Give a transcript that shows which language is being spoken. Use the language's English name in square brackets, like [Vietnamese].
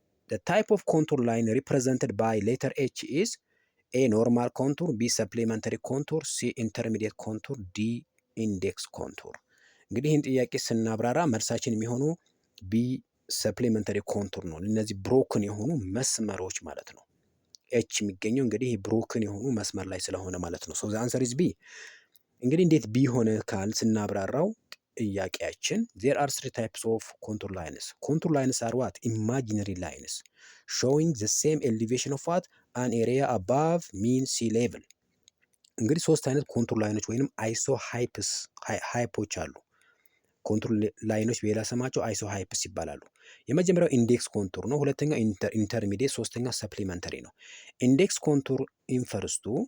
[English] the type of contour line represented by letter H is A normal contour, B supplementary contour, C intermediate contour, D index contour። [Amharic] እንግዲህ ይህን ጥያቄ ስናብራራ መልሳችን የሚሆኑ ቢ ሰፕሊመንተሪ ኮንቱር ነው። እነዚህ ብሮክን የሆኑ መስመሮች ማለት ነው። ኤች የሚገኘው እንግዲህ ብሮክን የሆኑ መስመር ላይ ስለሆነ ማለት ነው። [English] ሶ ዘ አንሰር ኢዝ ቢ። [Amharic] እንግዲህ እንዴት ቢ ሆነ ካል ስናብራራው ጥያቄያችን [English] there are three types of contour lines. Contour lines are what? Imaginary lines showing the same elevation of what? An area above mean sea level። [Amharic] እንግዲህ ሶስት አይነት ኮንቱር ላይኖች ወይንም አይሶ ሃይፖች አሉ። ኮንቱር ላይኖች በሌላ ስማቸው አይሶ ሃይፕስ ይባላሉ። የመጀመሪያው ኢንዴክስ ኮንቱር ነው። ሁለተኛው ኢንተርሚዲየት፣ ሶስተኛው ሰፕሊመንተሪ ነው። ኢንዴክስ ኮንቱር ኢንፈርስቱ